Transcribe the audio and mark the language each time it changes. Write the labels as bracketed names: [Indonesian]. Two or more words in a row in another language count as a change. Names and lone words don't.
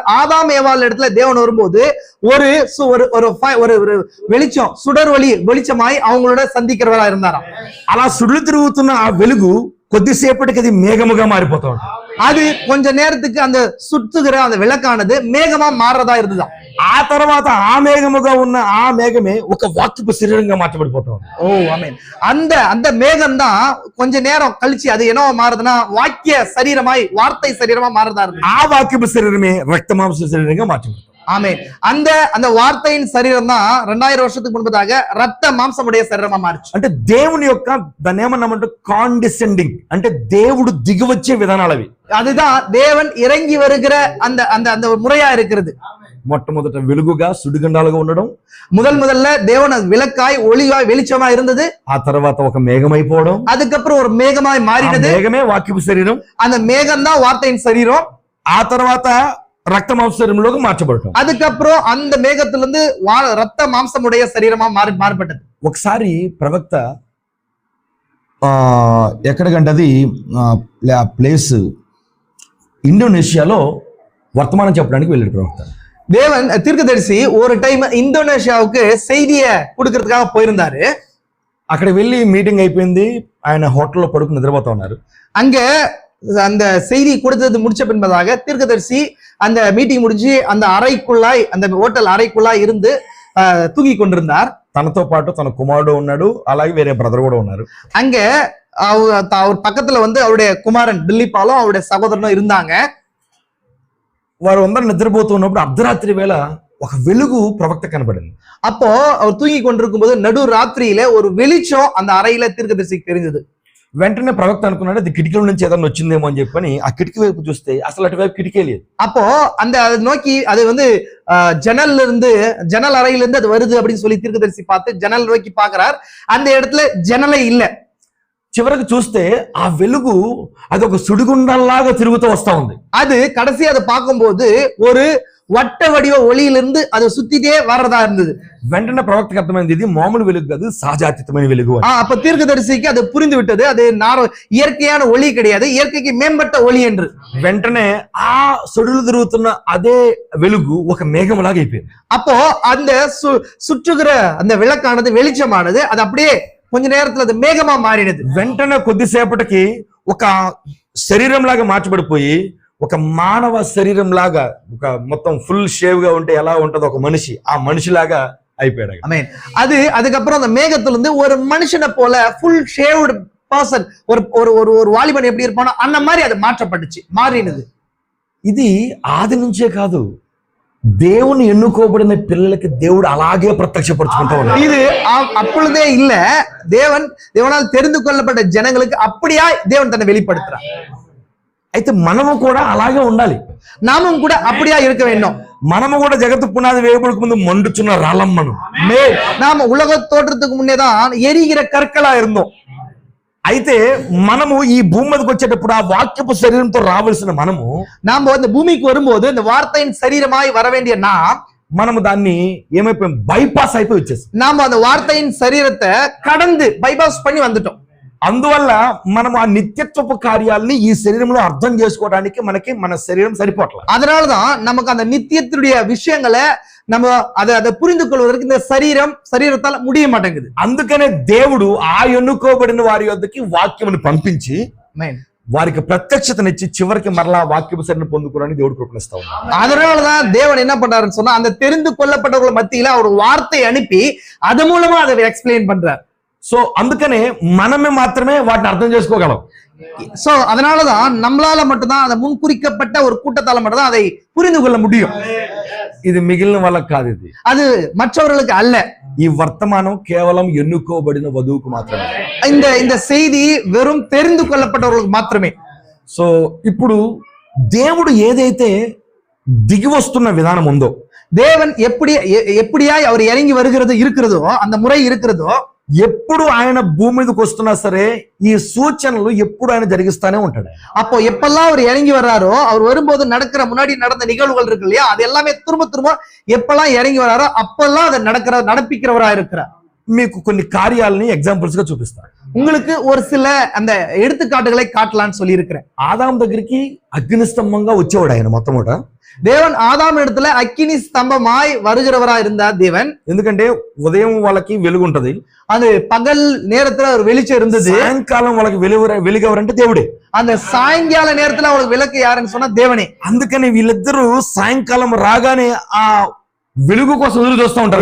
[Tamil] ஆதாம் ஏவாள் இடத்துல தேவன் வரும்போது ஒரு ஒரு வெளிச்சம், சுடர் ஒளி வெளிச்சமாய் அவங்களோட சந்திக்கிறவரா இருந்தாராம். [Telugu] అలా సుడులు తిరుగుతున్న ఆ వెలుగు కొద్దిసేపటికి అది మేఘముగా మారిపోతా ఉంది. [Tamil] அது கொஞ்ச நேரத்துக்கு அந்த சுற்றுகிற அந்த விளக்கானது மேகமா மாறதா இருந்துதான். [Telugu] ఆ తర్వాత ఆ మేఘముగా ఉన్న ఆ మేఘమే ఒక వాక్యపు శరీరంగా మార్చబడిపోతా ఉంది. [Tamil] ஓ ஆமென். அந்த அந்த மேகம் தான் கொஞ்ச நேரம் கழிச்சு அது என்னவா மாறுதுன்னா வாக்கிய சரீரமாய், வார்த்தை சரீரமா மாறதா இருக்கு. [Telugu] ఆ వాక్యపు శరీరమే రక్తమాంస శరీరంగా మార్చబడుతుంది. [Tamil] ஆமென். அந்த அந்த வார்த்தையின் சரீரம் தான் 2000 வருஷத்துக்கு முன்பதாக ரத்த மாம்சமுடைய சரீரமா மாறிச்சு. [Telugu] అంటే దేవుని యొక్క దాన్ని ఏమన్నామంటే కాండిసెండింగ్, అంటే దేవుడు దిగివచ్చే విధానాలు అవి. [Tamil] அதுதான் தேவன் இறங்கி வருகிற அந்த அந்த அந்த முறையா இருக்கிறது. [Telugu] మొట్టమొదట వెలుగుగా సుడిగుండాలుగా ఉండడం, [Tamil] முதல்ல தேவன் விளக்காய் ஒளியாய் வெளிச்சமா இருந்தது. [Telugu] ఆ తర్వాత ఒక మేఘమైపోవడం, [Tamil] அதுக்கப்புறம் ஒரு மேகமாய் மாறினது. [Telugu] మేఘమే వాక్యపు శరీరం, [Tamil] அந்த மேகம் தான் வார்த்தையின் சரீரம். [Telugu] ఆ తర్వాత రక్త మాంస శరీరంలోకి మార్చబడటం. [Tamil] அதுக்கப்புறம் அந்த மேகத்திலிருந்து ரத்த மாம்சமுடைய சரீரமா மாறுபட்டது. [Telugu] ఒకసారి ప్రవక్త ఎక్కడికంటే అది ప్లేస్ ఇండోనేషియాలో వర్తమానం చెప్పడానికి వెళ్ళాడు ప్రవక్త. [Tamil] தேவன் தீர்க்கதரிசி ஒரு டைம் இந்தோனேஷியாவுக்கு செய்திய கொடுக்கறதுக்காக போயிருந்தாரு. [Telugu] అక్కడ వెళ్ళి మీటింగ్ అయిపోయింది, ఆయన హోటల్లో పడుకుని నిద్రపోతా ఉన్నారు. [Tamil] அங்க அந்த செய்தி கொடுத்தது முடிச்ச பின்பதாக தீர்க்கதரிசி அந்த மீட்டிங் முடிஞ்சு அந்த அறைக்குள்ளாய், அந்த ஹோட்டல் அறைக்குள்ளாய் இருந்து தூங்கி கொண்டிருந்தார். [Telugu] తనతో పాటు తన కుమారుడు ఉన్నాడు, అలాగే వేరే బ్రదర్ కూడా ఉన్నారు. [Tamil] அங்க அவர் பக்கத்துல வந்து அவருடைய குமாரன் தில்லிப்பாலும் அவருடைய சகோதரனும் இருந்தாங்க. [Telugu] వారు అందరూ నిద్రపోతూ ఉన్నప్పుడు అర్ధరాత్రి వేళ ఒక వెలుగు ప్రవక్త కనబడింది. [Tamil] அப்போ அவர் தூங்கி கொண்டிருக்கும் போது நடு ராத்திரியில ஒரு வெளிச்சம் அந்த அறையில தீர்க்கதரிசிக்கு தெரிஞ்சது. [Telugu] వెంటనే ప్రవక్త అనుకున్నాడు అది కిటికీల నుంచి ఏదైనా వచ్చిందేమో అని చెప్పని ఆ కిటికీ వైపు చూస్తే అసలు అటువైపు కిటికీ లేదు. [Tamil] அப்போ அந்த அதை நோக்கி அது வந்து ஜன்னல் அறையில இருந்து அது வருது அப்படின்னு சொல்லி தீர்க்கதரிசி பார்த்து ஜன்னல் நோக்கி பாக்குறார். அந்த இடத்துல ஜன்னலே இல்ல. [Telugu] చివరికి చూస్తే ఆ వెలుగు అది ఒక సుడిగుండంలాగా తిరుగుతూ వస్తా ఉంది. [Tamil] அது கடைசி அதை பார்க்கும்போது ஒரு வட்ட வடிவ ஒளியிலிருந்து அது சுத்திட்டே வர்றதா இருந்தது. [Telugu] వెంటనే ప్రవక్తకు అర్థమైంది ఇది మామూలు వెలుగు కాదు, సహజాతీతమైన వెలుగు. [Tamil] அப்ப தீர்க்கதரிசிக்கு அது புரிந்து விட்டது, அது இயற்கையான ஒளி கிடையாது, இயற்கைக்கு மேம்பட்ட ஒளி என்று. [Telugu] వెంటనే ఆ సుడులు తిరుగుతున్న అదే వెలుగు ఒక మేఘంలాగా అయిపోయింది. [Tamil] அப்போ அந்த சுற்றுகிற அந்த விளக்கானது, வெளிச்சமானது, அது அப்படியே கொஞ்ச நேரத்துல அது மேகமா மாறினது. [Telugu] వెంటనే కొద్దిసేపటికి ఒక శరీరం లాగా మార్చబడిపోయి ఒక మానవ శరీరం లాగా, ఒక మొత్తం [English] full shave [Telugu] గా ఉంటే ఎలా ఉంటుందో ఒక మనిషి, ఆ మనిషిలాగా అయిపోయాడు. [Tamil] ஆமென். அதுக்கப்புறம் அந்த மேகத்துல இருந்து ஒரு மனுஷனை போல [English] full shaved person, [Tamil] ஒரு ஒரு ஒரு வாலிபன் எப்படி இருப்பானோ அந்த மாதிரி அது மாற்றப்பட்டுச்சு, மாறினது. [Telugu] ఇది ఆది నుంచే కాదు, దేవుని ఎన్నుకోబడిన పిల్లలకి దేవుడు అలాగే ప్రత్యక్షపరుచుకుంటూ ఉన్నాడు. [Tamil] இது அப்பொழுதே இல்ல, தேவனால் தெரிந்து கொள்ளப்பட்ட ஜனங்களுக்கு அப்படியா தேவன் தன்னை வெளிப்படுத்துறார். [Telugu] అయితే మనము కూడా అలాగే ఉండాలి. [Tamil] நாமும் கூட அப்படியா இருக்க வேண்டும். [Telugu] మనము కూడా జగత్తు పునాది వేయబడక ముందు మండుచున్న రాళ్ళం మనం. [Tamil] நாம உலக தோற்றத்துக்கு முன்னேதான் எரிகிற கற்களா இருந்தோம். [Telugu] అయితే మనము ఈ భూమి మీదకి వచ్చేటప్పుడు ఆ వాక్యపు శరీరంతో రావాల్సిన మనము [Tamil] நாம இந்த பூமிக்கு வரும்போது இந்த வார்த்தையின் சரீரமாய் வர வேண்டிய [Telugu] మనము దాన్ని ఏమైపోయాం, బైపాస్ అయిపోయి వచ్చేసాం. [Tamil] நாம அந்த வார்த்தையின் சரீரத்தை கடந்து பைபாஸ் பண்ணி வந்துட்டோம். [Telugu] అందువల్ల మనం ఆ నిత్యత్వపు కార్యాలని ఈ శరీరంలో అర్థం చేసుకోవడానికి మనకి మన శరీరం సరిపోట్ల. [Tamil] அதனாலதான் நமக்கு அந்த நித்தியத்துடைய விஷயங்களை நம்ம அதை புரிந்து கொள்வதற்கு இந்த சரீரத்தால முடிய மாட்டேங்குது. [Telugu] అందుకనే దేవుడు ఆ ఎన్నుకోబడిన వారి యొద్దకి వాక్యమును పంపించి వారికి ప్రత్యక్షతనిచ్చి చివరికి మరలా వాక్యపు శరీరం పొందుకోవడానికి దేవుడు కృపణిస్తా ఉన్నాడు. [Tamil] அதனாலதான் தேவன் என்ன பண்றாருன்னு சொன்னா அந்த தெரிந்து கொள்ளப்பட்டவர்கள் மத்தியில அவர் வார்த்தை அனுப்பி அது மூலமா அதை எக்ஸ்பிளைன் பண்றார். [Telugu] సో అందుకనే మనమే మాత్రమే వాటిని అర్థం చేసుకోగలం. [Tamil] சோ அதனாலதான் நம்மளால மட்டும்தான் அதை முன்குறிக்கப்பட்ட ஒரு கூட்டத்தால மட்டும்தான் அதை புரிந்து கொள்ள முடியும். [Telugu] ఇది మిగిలిన వాళ్ళకి కాదు, ఇది [Tamil] அது மற்றவர்களுக்கு அல்ல. [Telugu] ఈ వర్తమానం కేవలం ఎన్నుకోబడిన వధువుకు మాత్రమే. [Tamil] இந்த செய்தி வெறும் தெரிந்து கொள்ளப்பட்டவர்களுக்கு మాత్రమే. [Telugu] సో ఇప్పుడు దేవుడు ఏదైతే దిగి వస్తున్న విధానం ఉందో, [Tamil] தேவன் எப்படியாய் அவர் இறங்கி வருகிறது இருக்கிறதோ, அந்த முறை இருக்கிறதோ, [Telugu] ఎప్పుడు ఆయన భూమి మీదకి వస్తున్నా సరే ఈ సూచనలు ఎప్పుడు ఆయన జరిగిస్తానే ఉంటాడు. [Tamil] அப்போ எப்பெல்லாம் அவர் இறங்கி வர்றாரோ, அவர் வரும்போது முன்னாடி நடந்த நிகழ்வுகள் இருக்கு இல்லையா, அது எல்லாமே திரும்ப எப்பெல்லாம் இறங்கி வர்றாரோ அப்பெல்லாம் அதை நடப்பிக்கிறவரா இருக்கிறார். [Telugu] మీకు కొన్ని కార్యాలని ఎగ్జాంపుల్స్ గా చూపిస్తాను. [Tamil] உங்களுக்கு ஒரு சில அந்த எடுத்துக்காட்டுகளை காட்டலான்னு சொல்லி இருக்கிறேன். [Telugu] ఆదాం దగ్గరికి అగ్నిస్తంభంగా వచ్చేవాడు ఆయన మొట్టమొదట. [Tamil] தேவன் ஆதாம் இடத்துல அக்கினி ஸ்தம்பமாய் வருகிறவரா இருந்தார் தேவன். [Telugu] ఎందుకంటే ఉదయం వాళ్ళకి వెలుగు ఉంటది, [Tamil] அது பகல் நேரத்துல ஒரு வெளிச்சம் இருந்தது. [Telugu] సాయంకాలం వాళ్ళకి వెలుగెవరంటే దేవుడే. [Tamil] அந்த சாயங்கால நேரத்துல அவங்களுக்கு விளக்கு யாருன்னு சொன்னா தேவனே. [Telugu] అందుకని వీళ్ళిద్దరూ సాయంకాలం రాగానే ఆ వెలుగు కోసం ఎదురు చూస్తూ ఉంటారు.